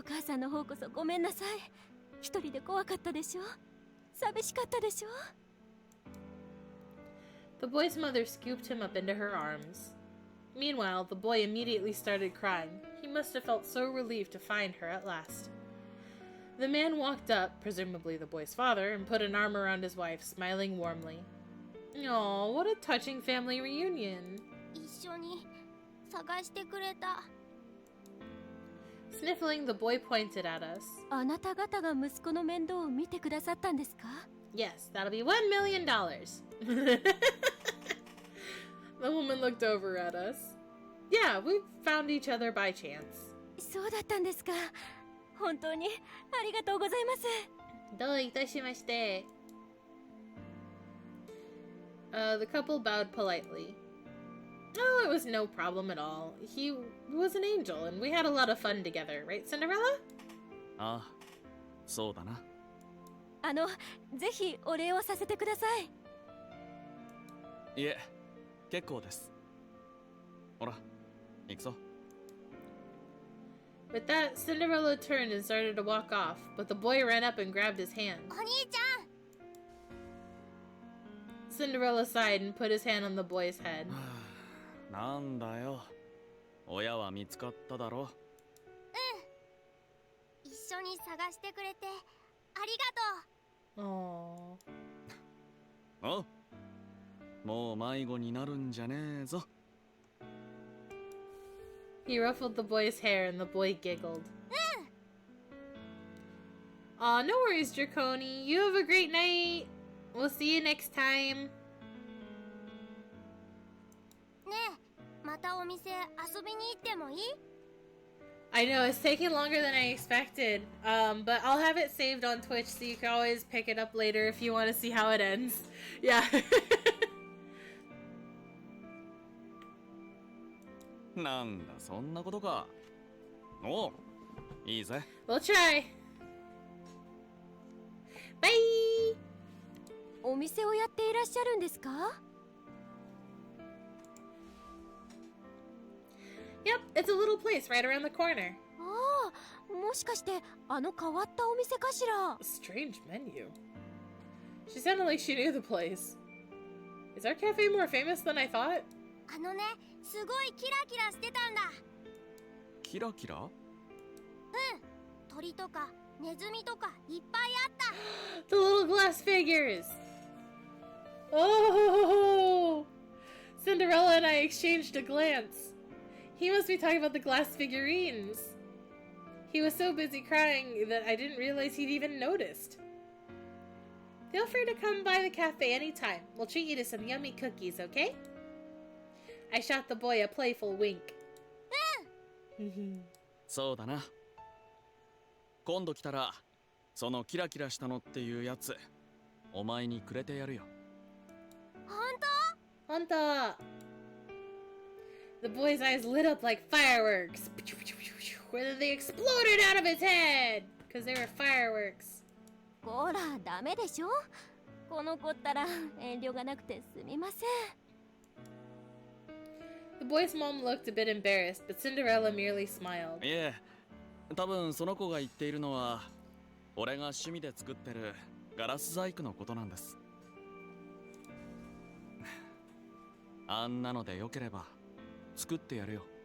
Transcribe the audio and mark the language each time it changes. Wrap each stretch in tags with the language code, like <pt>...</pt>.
<ja>お母さんの方こそごめんなさい。一人で怖かったでしょ。寂しかったでしょ。</ja> <en>The boy's mother scooped him up into her arms. Meanwhile, the boy immediately started crying. He must have felt so relieved to find her at last. The man walked up, presumably the boy's father, and put an arm around his wife, smiling warmly. Oh, what a touching family reunion.</en> <ja>一緒に探してくれた。</ja> <en>Sniffling, the boy pointed at us.</en> <ja>あなた方が息子の面倒を見てくださったんですか？</ja> <en>Yes, that'll be $1 million. The woman looked over at us. Yeah, we found each other by chance.</en> <ja>そうだったんですか。本当にありがとうございます。どういたしまして.</ja> <en>The couple bowed politely. Oh, it was no problem at all. He was an angel, and we had a lot of fun together, right, Cinderella?</en> <ja>ああ、そうだな。ぜひお礼をさせてください。いえ、結構です。ほら、行くぞ。</ja> <en>With that, Cinderella turned and started to walk off, but the boy ran up and grabbed his hand.</en> <ja>お兄ちゃん。</ja> <en>Cinderella sighed and put his hand on the boy's head.</en> <ja>なんだよ。親は見つかっただろ。一緒に探してくれてありがとう。</ja> <en>Aww.</en> <ja>お、もう迷子になるんじゃねえぞ。</ja> <en>He ruffled the boy's hair and the boy giggled. Aw, no worries, Draconi. You have a great night. We'll see you next time.</en> <ja>ねえ、またお店遊びに行ってもいい？</ja> <en>I know, it's taking longer than I expected. But I'll have it saved on Twitch so you can always pick it up later if you want to see how it ends. Yeah.</en> <ja>なんだ、そんなことか。おう、いいぜ。</ja> <en>We'll try. Bye!</en> <ja>お店をやっていらっしゃるんですか？</ja> <en>Yep, it's a little place right around the corner.</en> <ja>ああ、もしかして変わったお店かしら？</ja> <en>Strange menu. She sounded like she knew the place. Is our cafe more famous than I thought?</en> <ja>すごいキラキラしてたんだ。キラキラ？鳥とかネズミとかいっぱいあった。</ja> <en>The little glass figures! Oh! Cinderella and I exchanged a glance. He must be talking about the glass figurines. He was so busy crying that I didn't realize he'd even noticed. Feel free to come by the cafe anytime. We'll treat you to some yummy cookies, okay? I shot the boy a playful wink.</en> <ja>そうだな。今度来たら、そのキラキラしたのっていうやつ、お前にくれてやるよ。本当?</ja> <en>The boy's eyes lit up like fireworks. Whether they exploded out of his head because they were fireworks.</en> <ja>こら、ダメでしょ。この子ったら遠慮がなくてすみません。</ja> <en>The boy's mom looked a bit embarrassed, but Cinderella merely smiled.</en> <ja>いえ、多分その子が言っているのは、俺が趣味で作ってるガラス細工のことなんです。あんなのでよければ作ってやるよ。</ja>